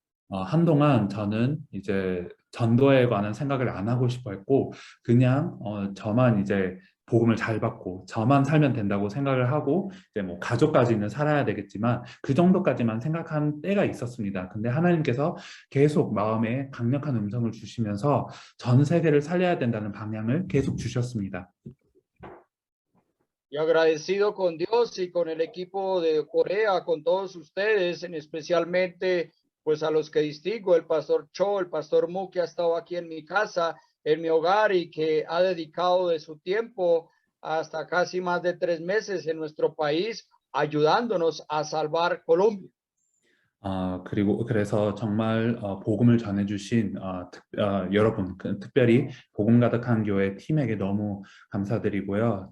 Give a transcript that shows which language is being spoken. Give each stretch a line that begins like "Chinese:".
Korean: 한동안 저는 이제 전도에 관한 생각을 안 하고 싶어 했고 그냥 저만 이제 복음을 잘 받고 저만 살면 된다고 생각을 하고 이제 뭐 가족까지는 살아야 되겠지만 그 정도까지만 생각한 때가 있었습니다. 근데 하나님께서 계속 마음에 강력한 음성을 주시면서 전 세계를 살려야 된다는 방향을 계속 주셨습니다.
Spanish: Y agradecido con Dios y con el equipo de Corea, con todos ustedes, en especialmente pues a los que distingo, el pastor Cho, el pastor Mu, que ha estado aquí en mi casa, en mi hogar y que ha dedicado de su tiempo hasta casi más de 3 meses en nuestro país, ayudándonos a salvar Colombia.
Korean: 그리고 그래서 정말 복음을 전해주신 여러분, 특별히 복음 가득한 교회 팀에게 너무 감사드리고요.